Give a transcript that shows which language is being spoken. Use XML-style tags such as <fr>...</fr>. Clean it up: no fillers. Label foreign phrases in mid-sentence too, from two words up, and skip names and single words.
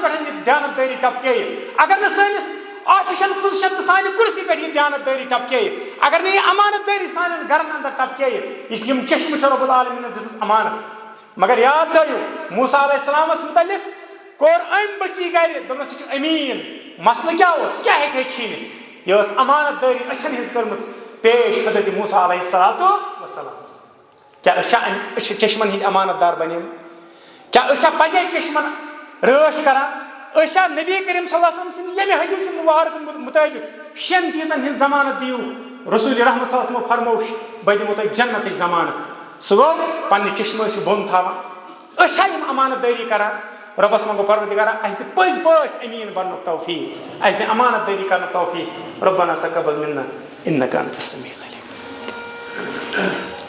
<ks>پٮ۪ٹھ یہِ دیانت دٲری ٹپکیٚیہِ اگر نہٕ سٲنِس آفیشل پوزیشن تہٕ سانہِ کُرسی پٮ۪ٹھ یہِ دیانت دٲری ٹپکیٚیہِ اگر نہٕ یہِ امانت دٲری سانٮ۪ن گرن انٛدر ٹپکیٚیہِ یِم چشمہٕ چھِ رۄب العالمیٖنن دِژمٕژ امانت مگر یاد تھٲیِو موسیٰ</ks> <ar>علیہ السلامس</ar> <ks>متعلق کوٚر أمۍ بچی گرِ دوٚپنس یہِ چھُ امیٖن مسلہٕ کیٛاہ اوس کیٛاہ ہیٚکہِ ہے چھیٖنِتھ یہِ ٲس امانت دٲری أچھن ہٕنٛز کٔرمٕژ پیش حضرت موسیٰ</ks> <ar>علیہ السلام.</ar> <ks>کیٛاہ أسۍ چھِ چشمن ہٕنٛدۍ امانت دار بنیمٕتۍ کیٛاہ أسۍ چھا پزے چشمن رٲچھ کران أسۍ چھا نبی کریم</ks> <ar>صلی اللہ علیہ وسلم</ar> <ks>سٕنٛدِ ییٚمہِ حدیث مبارک مطٲبق 6 چیٖزن ہٕنٛز ضمانت دِیِو رسول رحمت</ks> <ar>صلی اللہ علیہ وسلم</ar> <ks>فرموو بہٕ دِمو تۄہہِ جنتٕچ ضمانت سُہ گوٚو پننہِ چشمہٕ ٲسِو بۄن تھاوان. أسۍ چھا یِم امانت دٲری کران رۄبس منٛگو پروردگارا اَسہِ دِ پٔزۍ پٲٹھۍ امیٖن بننُک توفیٖق اَسہِ دِ امانت دٲری کرنُک توفیٖق</ks> <ar>ربنا تقبل منا انك انت السميع العليم.</ar>